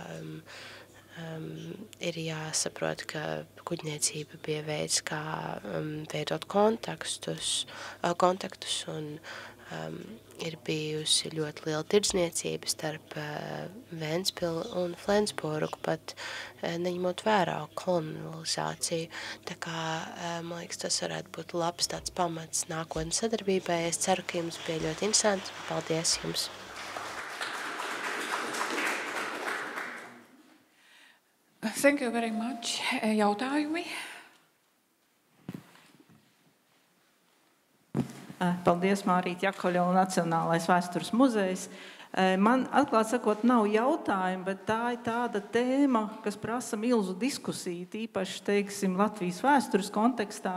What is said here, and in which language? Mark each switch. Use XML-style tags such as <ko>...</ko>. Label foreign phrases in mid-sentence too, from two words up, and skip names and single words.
<lv>ir jāsaprot, ka kuģniecība bija veids, kā veidot kontaktus un ir bijusi ļoti liela tirdzniecība starp Ventspili un Flensburgu, pat neņemot vērā kolonizāciju. Tā kā, man liekas, tas varētu būt labs tāds pamats nākotnes sadarbībai. Es ceru, ka jums bija ļoti interesanti. Paldies jums!</lv> <en>Thank you very much.</en> <lv>Jautājumi? Paldies, Mārīte Jakoļa un Nacionālais vēstures muzejs. Man, atklāt sakot, nav jautājumu, bet tā ir tāda tēma, kas prasa milzu diskusiju, īpaši, teiksim, Latvijas vēstures kontekstā.</lv>